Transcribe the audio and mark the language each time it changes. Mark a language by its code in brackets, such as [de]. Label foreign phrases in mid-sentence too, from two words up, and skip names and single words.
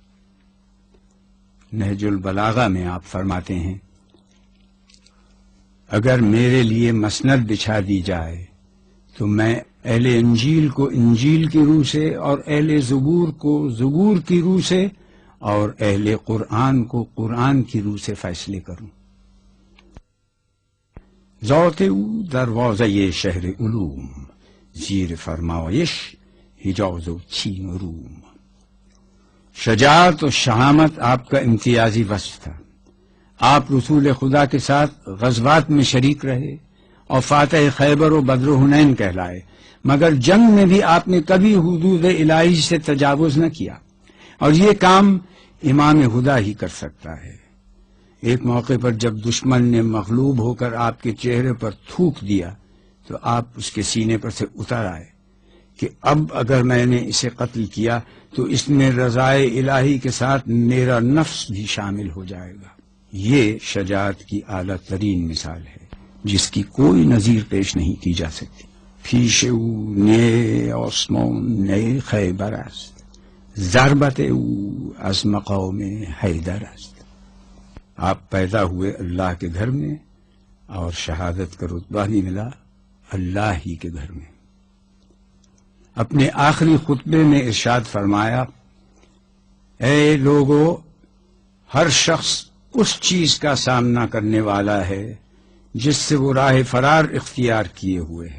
[ur] نہج البلاغہ میں آپ فرماتے ہیں اگر میرے لیے مسند بچھا دی جائے تو میں اہل انجیل کو انجیل کی روح سے اور اہل زبور کو زبور کی روح سے اور اہل قرآن کو قرآن کی روح سے فیصلے کروں۔ [fa] ذات او دروازه شهر علوم، زیر فرمایش حجاز و چین و روم۔ [ur] شجاعت و شہامت آپ کا امتیازی وصف تھا۔ آپ رسول خدا کے ساتھ غزوات میں شریک رہے اور فاتح خیبر و بدر و حنین کہلائے، مگر جنگ میں بھی آپ نے کبھی حدود الہی سے تجاوز نہ کیا، اور یہ کام امام ہدا ہی کر سکتا ہے۔ ایک موقع پر جب دشمن نے مغلوب ہو کر آپ کے چہرے پر تھوک دیا تو آپ اس کے سینے پر سے اتر آئے کہ اب اگر میں نے اسے قتل کیا تو اس میں رضائے الہی کے ساتھ میرا نفس بھی شامل ہو جائے گا۔ یہ شجاعت کی اعلیٰ ترین مثال ہے جس کی کوئی نظیر پیش نہیں کی جا سکتی۔ [fa] پیش او نی آسمان نی خیبر است، ضربت او از مقام حیدر است۔ [ur] آپ پیدا ہوئے اللہ کے گھر میں اور شہادت کا رتبہ بھی ملا اللہ ہی کے گھر میں۔ اپنے آخری خطبے میں ارشاد فرمایا، اے لوگو، ہر شخص اس چیز کا سامنا کرنے والا ہے جس سے وہ راہ فرار اختیار کیے ہوئے ہے۔